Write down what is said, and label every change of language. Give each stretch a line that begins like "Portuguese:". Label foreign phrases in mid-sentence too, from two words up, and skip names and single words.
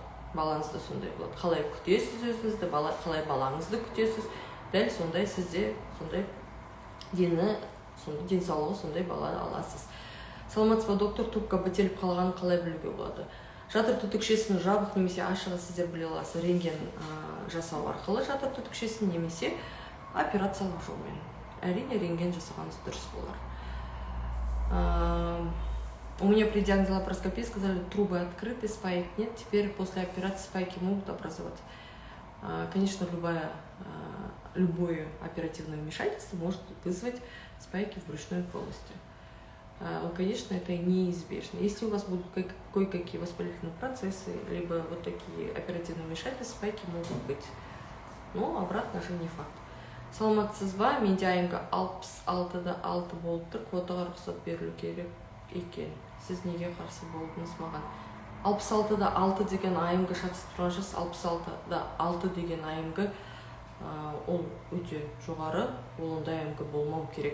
Kazakh: Балаңыз да сондай болады. Қалай күтесіз өзіңізді, қалай балаңызды күтесіз, дәл сондай сізде сондай денсаулығы сондай бала аласыз. Саламатсыз ба, доктор, трубка бітеліп қалғанын қалай білуге болады? Жатыр түтікшесін жабық немесе ашығы сіздер біле аласыз. Рентген жасау арқылы жатыр түтікшесін немесе операциялық жолмен. Әрине рентген жасағаныңыз дұрыс болар.
Russian: У меня при диагнозе лапароскопии сказали, трубы открыты, спаек нет. Теперь после операции спайки могут образоваться. Конечно, любое оперативное вмешательство может вызвать спайки в брюшной полости. Конечно, это неизбежно. Если у вас будут кое-какие воспалительные процессы, либо вот такие оперативные вмешательства, спайки могут быть. Но обратно же не факт.
Kazakh: Саламатсыз ба, менде айымға 66-6 болып тұр, квотаға рұқсат берілу керек екен. Сіз неге қарсы болдыңыз маған? 66-6 деген айымға шатысып тұрған жас, 66-6 деген айымға ол өте жоғары, ол ондай айымға болмау керек.